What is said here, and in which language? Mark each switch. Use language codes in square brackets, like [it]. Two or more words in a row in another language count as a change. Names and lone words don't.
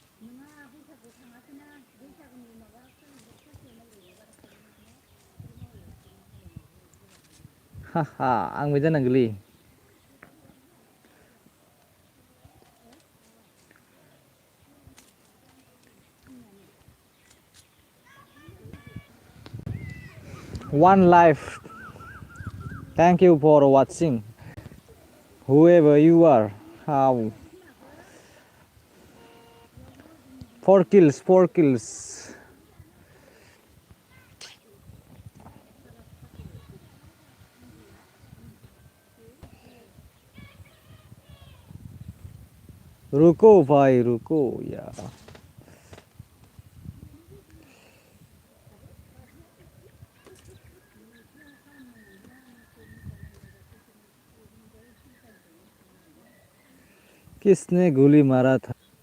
[brx] हाहा आंबो जानांगौलै [en] One life Thank you for watching whoever you are how [hi] 4 kills रुको भाई रुको यार किसने गोली मारा था